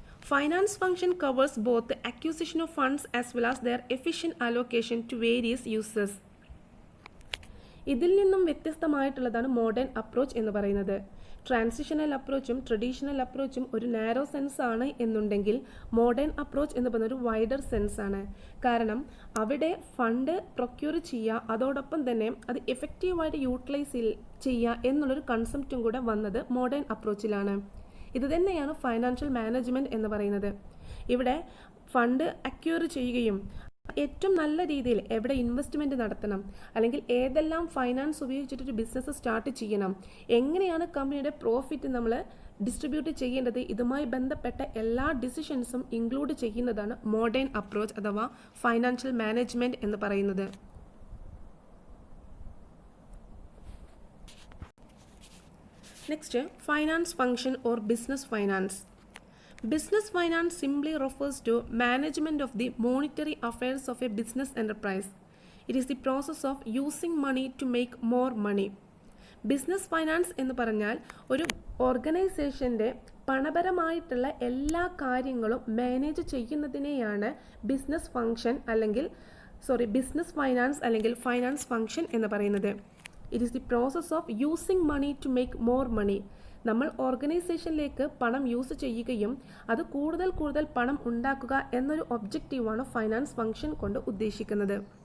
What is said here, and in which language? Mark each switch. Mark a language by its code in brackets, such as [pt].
[en] Finance function covers both the acquisition of funds as well as their efficient allocation to various uses. [ml] ഇതിൽ നിന്നും വ്യത്യസ്തമായിട്ടുള്ളതാണ് modern approach എന്ന് പറയുന്നത്. Transitional അപ്രോച്ചും traditional അപ്രോച്ചും ഒരു narrow sense ആണ് എന്നുണ്ടെങ്കിൽ modern approach എന്ന് പറയുന്ന ഒരു വൈഡർ സെൻസ് ആണ്. കാരണം അവിടെ ഫണ്ട് പ്രൊക്യൂർ ചെയ്യുക, അതോടൊപ്പം തന്നെ അത് എഫക്റ്റീവായിട്ട് യൂട്ടിലൈസ് ചെയ്യുക എന്നുള്ളൊരു കൺസെപ്റ്റും കൂടെ വന്നത് മോഡേൺ അപ്രോച്ചിലാണ്. ഇത് തന്നെയാണ് ഫൈനാൻഷ്യൽ മാനേജ്മെൻറ്റ് എന്ന് പറയുന്നത്. ഇവിടെ ഫണ്ട് അക്യൂർ ചെയ്യുകയും ഏറ്റവും നല്ല രീതിയിൽ എവിടെ ഇൻവെസ്റ്റ്മെൻറ്റ് നടത്തണം, അല്ലെങ്കിൽ ഏതെല്ലാം ഫൈനാൻസ് ഉപയോഗിച്ചിട്ടൊരു ബിസിനസ് സ്റ്റാർട്ട് ചെയ്യണം, എങ്ങനെയാണ് കമ്പനിയുടെ പ്രോഫിറ്റ് നമ്മൾ ഡിസ്ട്രിബ്യൂട്ട് ചെയ്യേണ്ടത്, ഇതുമായി ബന്ധപ്പെട്ട എല്ലാ ഡിസിഷൻസും ഇൻക്ലൂഡ് ചെയ്യുന്നതാണ് മോഡേൺ അപ്രോച്ച് അഥവാ ഫൈനാൻഷ്യൽ മാനേജ്മെൻറ്റ് എന്ന് പറയുന്നത്. [en] Next, finance function or business finance. Business finance simply refers to management of the monetary affairs of a business enterprise. It is the process of using money to make more money. [ml] Business finance എന്ന് പറഞ്ഞാൽ ഒരു ഓർഗനൈസേഷൻ്റെ പണപരമായിട്ടുള്ള എല്ലാ കാര്യങ്ങളും manage ചെയ്യുന്നതിനെയാണ് business function business finance അല്ലെങ്കിൽ finance function എന്ന് പറയുന്നത്. [en] It is the process of using money to make more money. [ml] നമ്മൾ ഓർഗനൈസേഷനിലേക്ക് പണം യൂസ് ചെയ്യുകയും അത് കൂടുതൽ പണം ഉണ്ടാക്കുക എന്നൊരു ഒബ്ജക്റ്റീവാണ് ഫൈനാൻസ് ഫംഗ്ഷൻ കൊണ്ട് ഉദ്ദേശിക്കുന്നത്.